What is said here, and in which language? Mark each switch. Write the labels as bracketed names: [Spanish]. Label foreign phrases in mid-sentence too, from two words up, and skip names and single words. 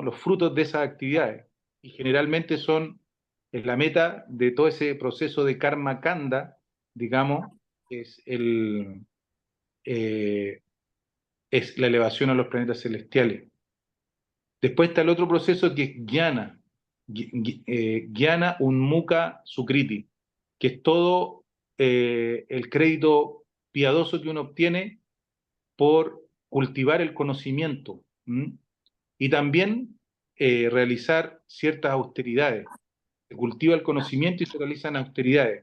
[Spanish] Los frutos de esas actividades. Y generalmente son la meta de todo ese proceso de karma kanda, digamos, es eh, es la elevación a los planetas celestiales. Después está el otro proceso que es jnana, [Sanskrit] jnana unmukha sukriti, [Spanish] que es todo el crédito piadoso que uno obtiene por cultivar el conocimiento, ¿m? Y también realizar ciertas austeridades. Se cultiva el conocimiento y se realizan austeridades.